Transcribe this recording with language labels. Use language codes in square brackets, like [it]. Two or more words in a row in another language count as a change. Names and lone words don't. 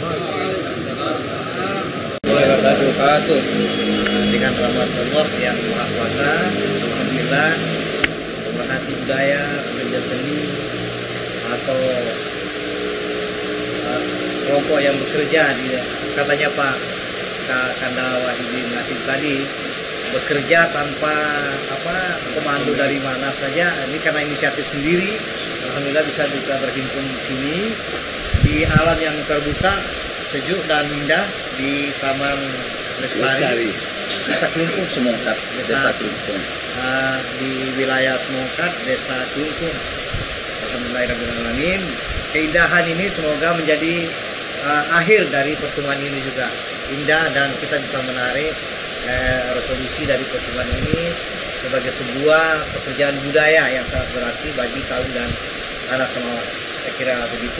[id] Dengan rahmat Allah yang Maha Kuasa, alhamdulillah, pemerhati budaya, pekerja seni atau kelompok yang bekerja di, katanya Pak Kanda Wahidin Latif tadi, bekerja tanpa komando dari mana saja. Ini karena inisiatif sendiri, alhamdulillah bisa juga berhimpun di sini di alam yang terbuka, sejuk dan indah di Taman Lestari, Desa Kelungkung Semongkat, Desa Kelungkung, di wilayah Semongkat, Desa Kelungkung. Alhamdulillahirrahmanirrahim. Keindahan ini semoga menjadi akhir dari pertemuan ini juga indah, dan kita bisa menarik resolusi dari pertemuan ini sebagai sebuah pekerjaan budaya yang sangat berarti bagi kaum dan Tanah Semawa. Saya kira begitu.